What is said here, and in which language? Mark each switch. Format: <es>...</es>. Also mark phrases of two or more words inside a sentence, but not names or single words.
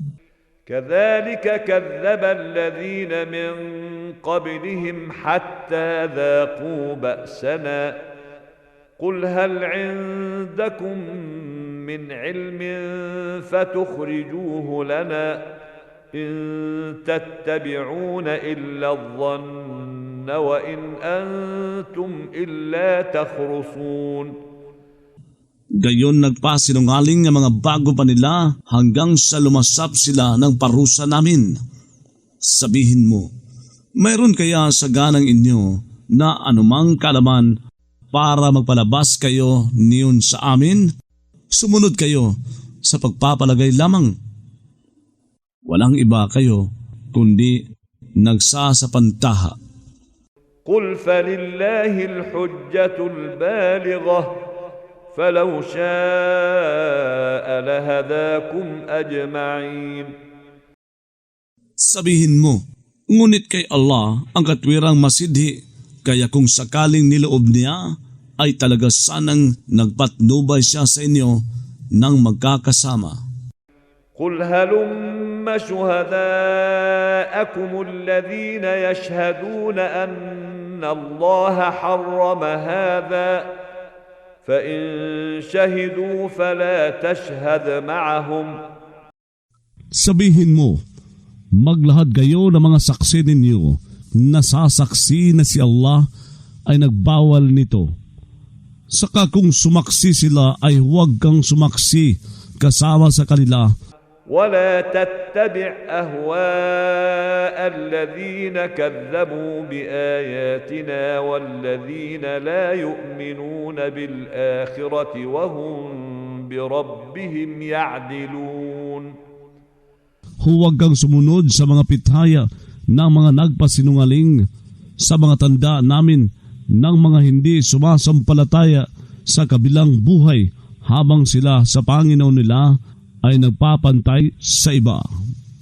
<ar>كذلك كذب الذين من قبلهم حتى ذاقوا بأسنا قل هل عندكم من علم فتخرجوه لنا إن تتبعون إلا الظن وإن أنتم إلا تخرصون.</ar> <tl>Gayon nagpasinungaling ang mga bago pa nila hanggang sa lumasap sila ng parusa namin. Sabihin mo, mayroon kaya sa ganang inyo na anumang kaalaman para magpalabas kayo niyon sa amin? Sumunod kayo sa pagpapalagay lamang. Walang iba kayo kundi nagsasapantaha.</tl> <ar>قل فلله الحجة البالغة فلو شاء لهداكم أجمعين.</ar> <tl>Sabihin mo, ngunit kay Allah ang katwirang masidhi, kaya kung sakaling niloob niya, ay talaga sanang nagpatnubay siya sa inyo ng magkakasama.</tl> <ar>قل هلم شهداءكم الذين يشهدون أن الله حرم هذا فإن شهدوا فلا تشهد معهم.</ar> <tl>Sabihin mo, maglahad kayo ng mga saksi ninyo na sasaksi na si Allah ay nagbawal nito. Saka kung sumaksi sila ay huwag kang sumaksi kasama sa kanila.</tl> <ar>ولا تتبع أهواء الذين كذبوا بآياتنا والذين لا يؤمنون بالآخرة وهم بربهم يعدلون.</ar> <tl>Huwag kang sumunod sa mga pithaya ng mga nagpasinungaling sa mga tanda namin ng mga hindi sumasampalataya sa kabilang buhay habang sila sa Panginoon nila ay nagpapantay sa iba.</tl>